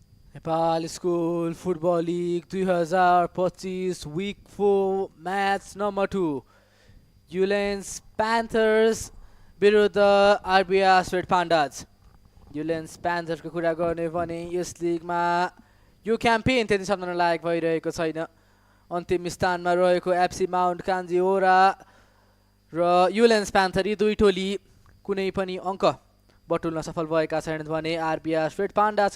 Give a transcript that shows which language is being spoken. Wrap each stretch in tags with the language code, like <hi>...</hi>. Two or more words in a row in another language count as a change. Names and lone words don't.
<ne>नेपाल स्कुल फुटबल लिग 2025</ne> <en>week 4 match number 2</en> <ne>ULLENS Panthers विरुद्ध RBR Sweat Pandas ULLENS Panthers को कुरा गर्ने भने यस लिगमा यो क्याम्पेन त्यति सम्झन लायक भइरहेको छैन अन्तिम स्थानमा रहेको FC माउन्ट कान्जिओरा र ULLENS Panther यी दुई टोली कुनै पनि अङ्क बटुल्न सफल भएका छैनन् भने RBR Sweat Pandas</ne>